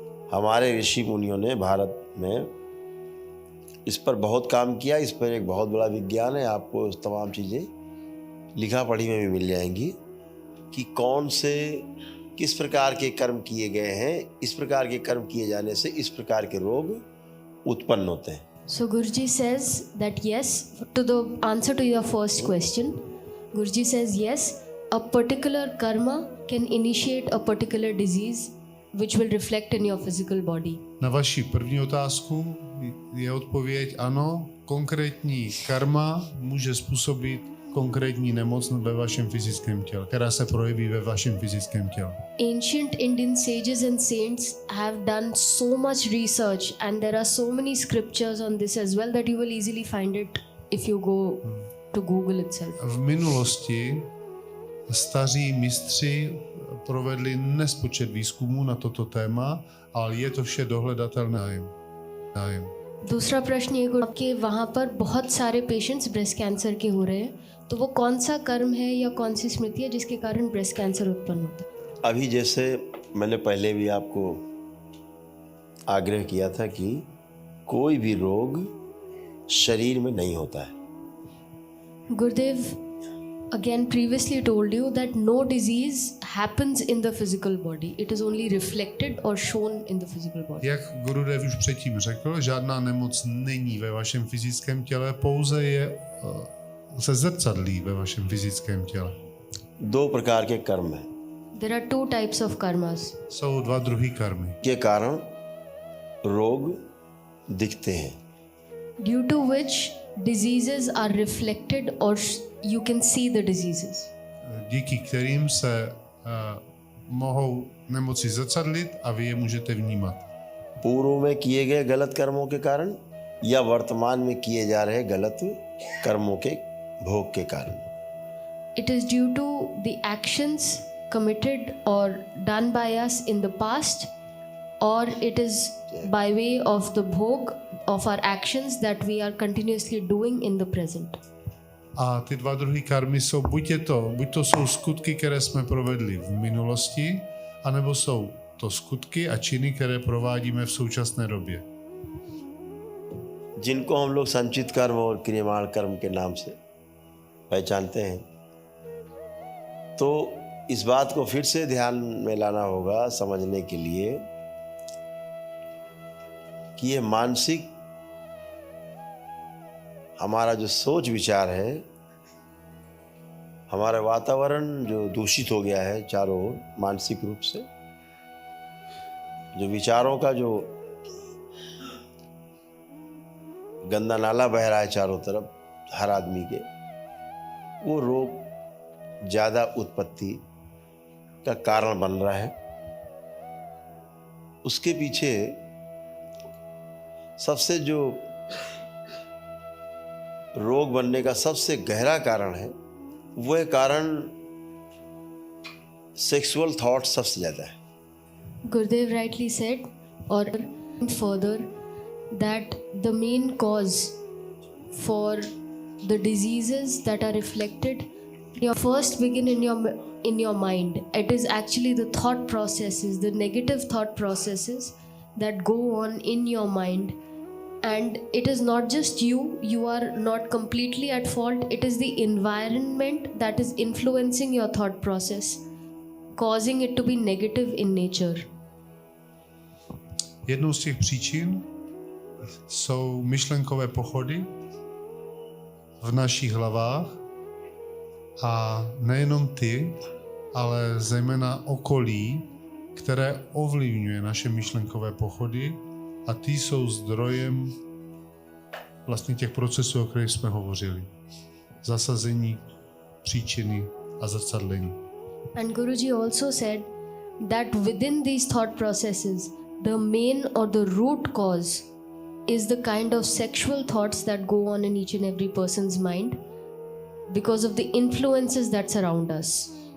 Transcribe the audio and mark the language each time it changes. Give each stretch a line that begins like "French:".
Hindi: हमारे ऋषि मुनियों ने भारत में इस पर बहुत काम किया। इस पर एक बहुत बड़ा विज्ञान है। आपको तमाम चीज़ें लिखा पढ़ी में भी मिल जाएंगी कि कौन से किस प्रकार के कर्म किए गए हैं। इस प्रकार के कर्म किए जाने से इस प्रकार के रोग उत्पन्न होते हैं।
English: So Guruji says that yes, to the answer to your first question, Guruji says yes, a particular karma can initiate a particular disease which will reflect in your physical body.
Czech: Na vaši první otázku je odpověď ano, konkrétní karma může způsobit konkrétní nemoc ve vašem fyzickém těle, která se projeví ve vašem fyzickém těle.
English: Ancient Indian sages and saints have done so much research and there are so many scriptures on this as well that you will easily find it if you go to Google itself.
Czech: V minulosti staří mistři provedli nespočet výzkumů na toto téma, ale je to vše dohledatelné.
Hindi: दूसरा प्रश्न ये कि वहाँ पर बहुत सारे patients breast cancer के हो रहे हैं, तो वो कौन सा कर्म है या कौन सी स्मृति है जिसके कारण ब्रेस्ट कैंसर उत्पन्न होता है? अभी जैसे मैंने पहले भी आपको आग्रह किया था कि कोई भी रोग शरीर में नहीं होता है।
English: Gurudev again previously told you that no disease happens in the physical body. It is only reflected or shown in the physical body.
Czech: Jak Gurudev už předtím řekl, žádná nemoc není ve vašem fyzickém těle, pouze je se zrcadlí ve vašem fyzickém těle.
Hindi: 2 प्रकार के कर्म हैं।
English: There are 2 types of karmas.
Czech: Jsou 2 druhy karmy.
Hindi: के कारण रोग दिखते हैं।
English: Due to which diseases are reflected or you can see the diseases.
Czech: Díky kterým se mohou nemoci zrcadlit a vy je můžete vnímat.
Hindi: पूर्व में किए गए गलत कर्मों के कारण या वर्तमान में किए जा रहे गलत कर्मों के भोग के कारण।
English: it is due to the actions committed or done by us in the past, or it is by way of the bhog of our actions that we are continuously doing in the present.
Czech: A ty dva druhy karmy jsou buď to jsou skutky, které jsme provedli v minulosti, anebo jsou to skutky a činy, které provádíme v současné době.
Hindi: जिनको हम लोग संचित कर्म और क्रियमाण कर्म के नाम से पहचानते हैं, तो इस बात को फिर से ध्यान में लाना होगा समझने के लिए कि ये मानसिक हमारा जो सोच विचार है, हमारा वातावरण जो दूषित हो गया है चारों ओर मानसिक रूप से, जो विचारों का जो गंदा नाला बह रहा है चारों तरफ हर आदमी के, वो रोग ज़्यादा उत्पत्ति का कारण बन रहा है। उसके पीछे सबसे जो रोग बनने का सबसे गहरा कारण है, वह कारण सेक्सुअल थॉट सबसे ज़्यादा है।
English: Gurudev rightly said, or further, that the main cause for the diseases that are reflected first begin in your mind. It is actually the thought processes, the negative thought processes that go on in your mind. And it is not just you are not completely at fault. It is the environment that is influencing your thought process, causing it to be negative in nature.
Czech: Jednou z těch příčin jsou myšlenkové pochody v našich hlavách, a nejenom ty, ale zejména okolí, které ovlivňuje naše myšlenkové pochody, a ty jsou zdrojem vlastně těch procesů, o kterých jsme hovořili. Zasazení, příčiny a zrcadlení.
English: And Guruji also said that within these thought processes, the main or the root cause is the kind of sexual thoughts that go on in each and every person's mind because of the influences that surround us.